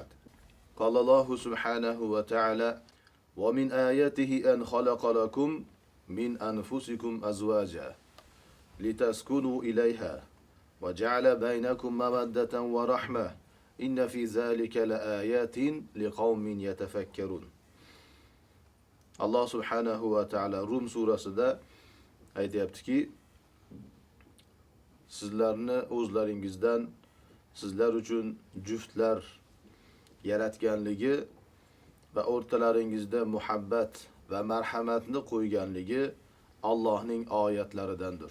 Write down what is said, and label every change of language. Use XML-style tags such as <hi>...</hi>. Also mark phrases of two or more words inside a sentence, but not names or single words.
<ar>قال الله سبحانه وتعالى: ومن آياته أن خلق لكم من أنفسكم أزواجا لتسكنوا إليها وجعل بينكم مودة ورحمة إن في ذلك لآيات لقوم يتفكرون. الله سبحانه وتعالى</ar> <uz>Rum surasida aytayaptiki, sizlarni o'zlaringizdan sizlar uchun juftlar yaratganligi va o'rtalaringizda muhabbat va marhamatni qo'yganligi Allohning oyatlaridandir.</uz>